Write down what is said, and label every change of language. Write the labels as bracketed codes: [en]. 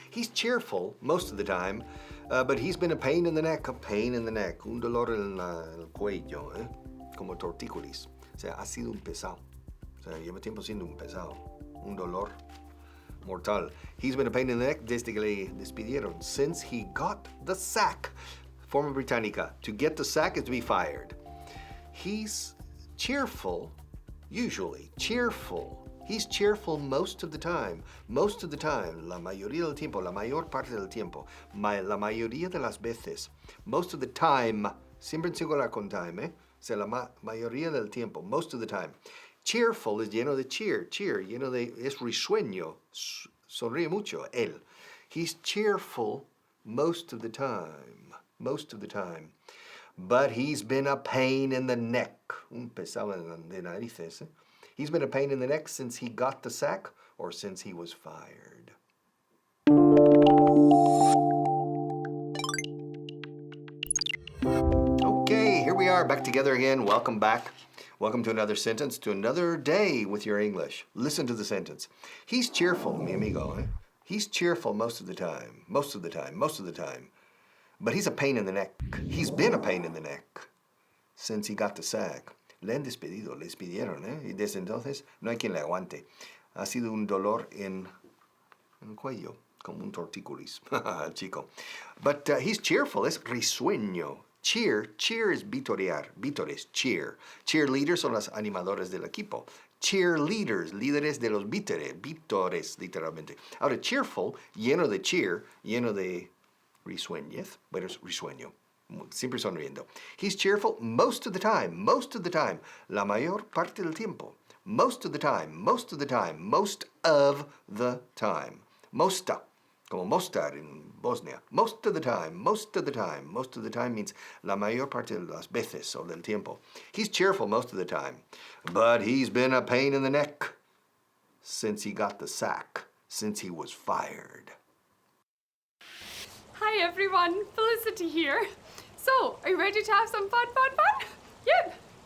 [en] He's cheerful most of the time, but he's been a pain in the neck. A pain in the neck. [es] Un dolor en el cuello, como tortícolis. O sea, ha sido un pesado. O sea, lleva tiempo siendo un pesado. [en] Un dolor mortal. He's been a pain in the neck desde que le despidieron. Since he got the sack. Forma británica. To get the sack is to be fired. He's cheerful, usually. Cheerful. He's cheerful most of the time. Most of the time. La mayoría del tiempo. [es] La mayor parte del tiempo. La mayoría de las veces. Most of the time. Siempre en singular con time, O sea, la mayoría del tiempo. Most of the time. Cheerful es lleno de cheer. Cheer, lleno de... Es risueño. Sonríe mucho. Él. [en] He's cheerful most of the time. Most of the time. But he's been a pain in the neck. Un pesado de narices, He's been a pain in the neck since he got the sack or since he was fired. Okay, here we are back together again. Welcome back. Welcome to another sentence, to another day with your English. Listen to the sentence. He's cheerful, mi amigo. He's cheerful most of the time. Most of the time. Most of the time. But he's a pain in the neck. He's been a pain in the neck since he got the sack. [es] Le han despedido, le despidieron, Y desde entonces no hay quien le aguante. Ha sido un dolor en el cuello, como un tortícolis, chico. But he's cheerful, es risueño. Cheer es vitorear, vítores, cheer. Cheerleaders son los animadores del equipo. Cheerleaders, líderes de los vítores, literalmente. Ahora, cheerful, lleno de cheer, lleno de risueñez, bueno, es risueño. Siempre sonriendo. [en] He's cheerful most of the time. Most of the time. [es] La mayor parte del tiempo. [en] Most of the time. Most of the time. Most of the time. Mosta. Como mostar en Bosnia. Most of the time. Most of the time. [es] Most of the time means la mayor parte de las veces o del tiempo. [en] He's cheerful most of the time. But he's been a pain in the neck since he got the sack. Since he was fired. Hi everyone, Felicity here. So, are you ready to have some fun? Yep.